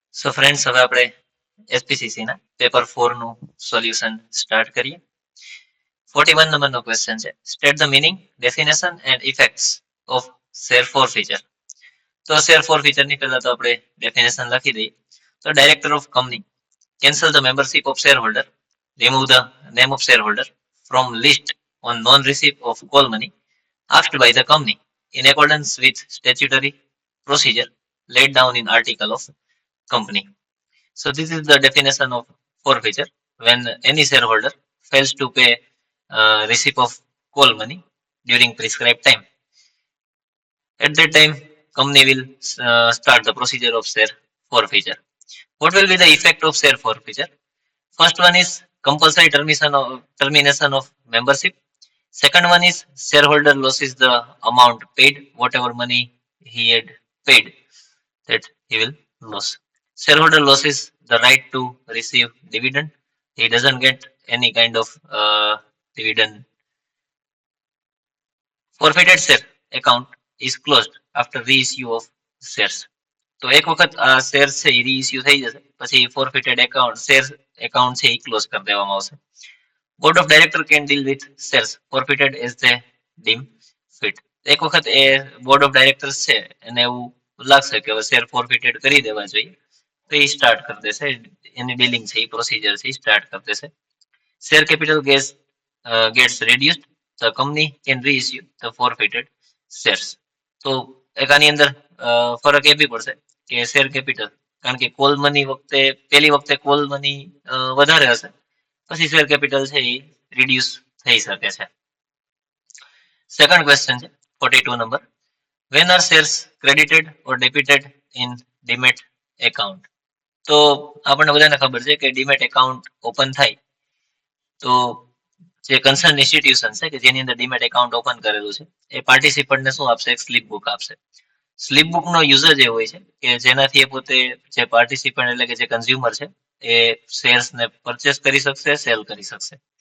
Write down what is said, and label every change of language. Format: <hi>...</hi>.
<en>so friends,</en> <gu>હવે આપણે SPCC ના પેપર 4 નું સોલ્યુશન સ્ટાર્ટ કરીએ. 41 નંબરનો ક્વેશ્ચન છે,</gu> <en>State the meaning, definition and effects of forfeiture.</en> <gu>તો શેર ફોર ફીચર ની પહેલા તો આપણે ડેફિનેશન લખી દઈએ.</gu> <en>તો director of company cancel the membership of shareholder, remove the name of shareholder from list on non-receipt of call money asked by the company in accordance with statutory procedure laid down in article of company. So this is the definition of forfeiture: when any shareholder fails to pay receipt of call money during prescribed time. At that time, company will start the procedure of share forfeiture. What will be the effect of share forfeiture? First one is compulsory termination of membership. Second one is shareholder loses the amount paid, whatever money he had paid, that he will lose. Shareholder loses the right to receive dividend. He doesn't get any kind of dividend. Forfeited share account is closed after reissue of shares.</en> <gu>તો એક વખત આ share છે એ રીઇસ્યુ થઈ જશે પછી ફોરફિટેડ account છે એ close કરી દેવામાં આવશે.</gu> <en>Board of director can deal with shares forfeited as they deem fit.</en> <gu>એક વખત એ બોર્ડ ઓફ ડાયરેક્ટર્સ છે એને એવું લાગશે કે હવે શેર ફોરફિટેડ કરી દેવા જોઈએ તો એ સ્ટાર્ટ કરી દેશે, એની ડીલિંગ છે એ પ્રોસિજર છે એ સ્ટાર્ટ કરી દેશે.</gu> <en>Share capital gets reduced, the company can reissue the forfeited shares.</en> <gu>તો એક આની અંદર ફરક એ બી પડશે કે શેર કેપિટલ, કારણ કે કોલ મની વખતે પહેલી વખતે કોલ મની વધારે હશે પછી શેર કેપિટલ છે એ રિડ્યુસ થઈ શકે છે. સેકન્ડ ક્વેશ્ચન છે 42 number,</gu> <en>when are shares credited or debited in demat account.</en> <gu>તો આપણને બધાને ખબર છે કે ડીમેટ એકાઉન્ટ ઓપન થાય તો જે કન્સર્ન ઇન્સ્ટિટ્યુશન છે કે જેની અંદર ડીમેટ એકાઉન્ટ ઓપન કરેલું છે એ પાર્ટિસિપન્ટને શું આપશે? એક સ્લીપ બુક આપશે. સ્લીપ બુક નો યુઝ જ એ હોય છે કે જેનાથી એ પોતે જે પાર્ટિસિપન્ટ એટલે કે જે કન્ઝ્યુમર છે એ શેર્સ ને પરચેસ કરી શકશે, સેલ કરી શકશે.</gu>